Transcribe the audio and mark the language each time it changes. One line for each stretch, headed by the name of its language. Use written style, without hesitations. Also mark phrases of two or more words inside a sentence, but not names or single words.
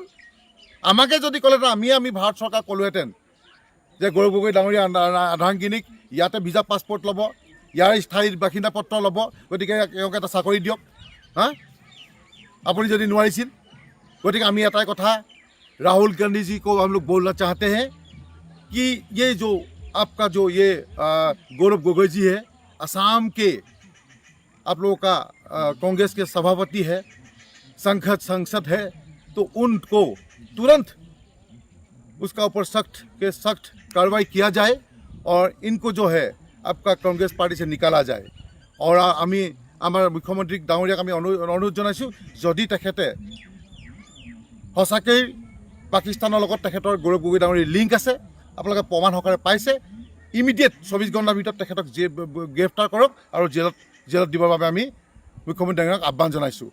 Assamese: আমাকে যদি ক'লেহেঁতেন আমি ভাৰত চৰকাৰ ক'লোহেঁতেন যে গৌৰৱ গগৈ ডাঙৰীয়া আধাংগিনীক ইয়াতে ভিজা পাছপৰ্ট ল'ব, ইয়াৰ স্থায়ী বাসিন্দা পত্ৰ ল'ব, গতিকে তেওঁক এটা চাকৰি দিয়ক। আপুনি যদি নোৱাৰিছিল, গতিকে আমি এটাই কথা,
Hindi: राहुल गांधी जी को हम लोग बोलना चाहते हैं कि ये जो आपका जो ये गौरव गोगोई जी है, असम के आप लोगों का कांग्रेस के सभापति है, संसद है, तो उनको तुरंत उसका ऊपर सख्त कार्रवाई किया जाए और इनको जो है आपका कांग्रेस पार्टी से निकाला जाए।
Assamese: और আমি আমাৰ মুখ্যমন্ত্ৰী ডাঙৰীয়াক আমি অনুৰোধ জনাইছোঁ, যদি তেখেতে সঁচাকৈ পাকিস্তানৰ লগত তেখেতৰ গৌৰৱ গগৈ ডাঙৰীৰ লিংক আছে, আপোনালোকে প্ৰমাণ সহকাৰে পাইছে, ইমিডিয়েট 24 ঘণ্টাৰ ভিতৰত তেখেতক গ্ৰেপ্তাৰ কৰক আৰু জেলত দিবৰ বাবে আমি মুখ্যমন্ত্ৰী ডাঙৰীয়াক আহ্বান জনাইছোঁ।